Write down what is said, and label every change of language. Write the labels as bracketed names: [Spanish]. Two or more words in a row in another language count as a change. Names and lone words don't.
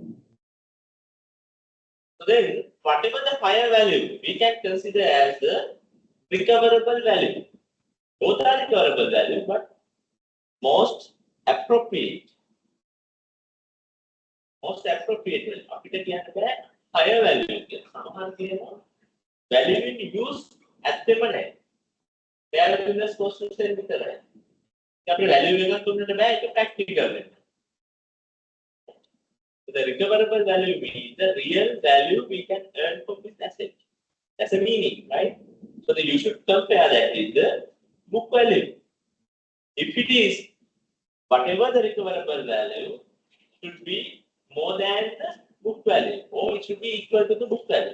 [English] So then whatever the higher value we can consider as the recoverable value. Both are recoverable value but most appropriate. Most appropriate [Sinhala] අපිට කියන්න බෑ [English] higher value [Sinhala] කියලා. සමහර කියනවා [English] value in use [Sinhala] ඇත්තෙම නැහැ. [English] fair value less cost to sell [Sinhala] විතරයි. අපේ value එකක් දුන්නට බෑ ඒක practical වෙන්න. [English] So the recoverable value means the real value we can earn from this asset. That's a meaning, right? So that you should compare that with the book value. If it is whatever the recoverable value should be more than the book value or it should be equal to the book value.